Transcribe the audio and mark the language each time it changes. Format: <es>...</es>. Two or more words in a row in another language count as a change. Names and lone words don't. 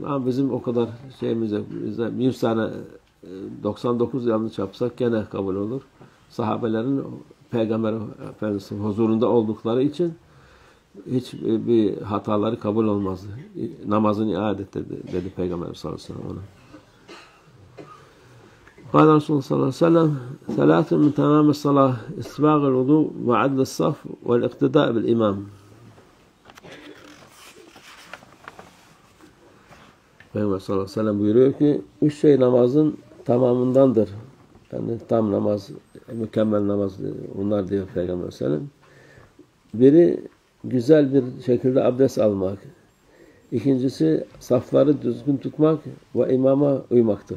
<tr>Ama bizim o kadar şeyimiz yok. Bizde 100 tane 99 yanlış yapsak gene kabul olur. Sahabelerin Peygamber Efendimiz'in huzurunda oldukları için hiç bir hataları kabul olmaz. Namazını iade et dedi Peygamber</tr> <ar>صلى الله عليه وسلم</ar> <tr>ona.</tr> <ar>قال رسول الله صلى الله عليه وسلم ثلاث من تمام الصلاة إسباغ الوضوء وعدل الصف والاقتداء بالإمام.</ar> <tr>Peygamber</tr> <ar>صلى الله عليه وسلم</ar> <tr>buyuruyor ki 3 şey namazın tamamındandır. Yani tam namaz, mükemmel namaz bunlar diyor Peygamber</tr> <ar>صلى الله عليه وسلم.</ar> <tr>Biri güzel bir şekilde abdest almak. İkincisi safları düzgün tutmak ve imama uymaktır.</tr>